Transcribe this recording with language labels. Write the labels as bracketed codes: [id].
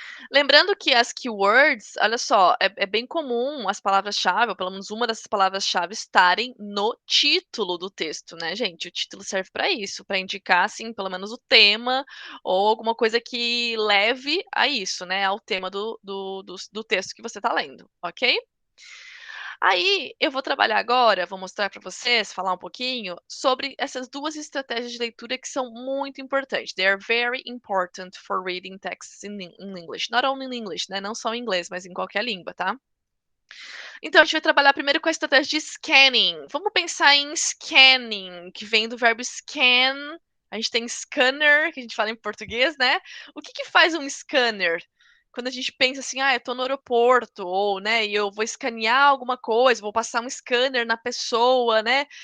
[pt] Lembrando que as keywords, olha só, é bem comum as palavras-chave, ou pelo menos uma dessas palavras-chave, estarem no título do texto, né, gente? O título serve para isso, para indicar, assim, pelo menos o tema ou alguma coisa que leve a isso, né? Ao tema do texto que você está lendo, ok? Aí eu vou trabalhar agora, vou mostrar para vocês, falar um pouquinho sobre essas duas estratégias de leitura que são muito importantes. [en] They are very important for reading texts in English. Not only in English, né? [pt] Não só em inglês, mas em qualquer língua, tá? Então a gente vai trabalhar primeiro com a estratégia de scanning. Vamos pensar em scanning, que vem do verbo scan. A gente tem scanner, que a gente fala em português, né? O que faz um scanner? Quando a gente pensa assim, eu tô no aeroporto, ou, né, e eu vou escanear alguma coisa, vou passar um scanner na pessoa, né?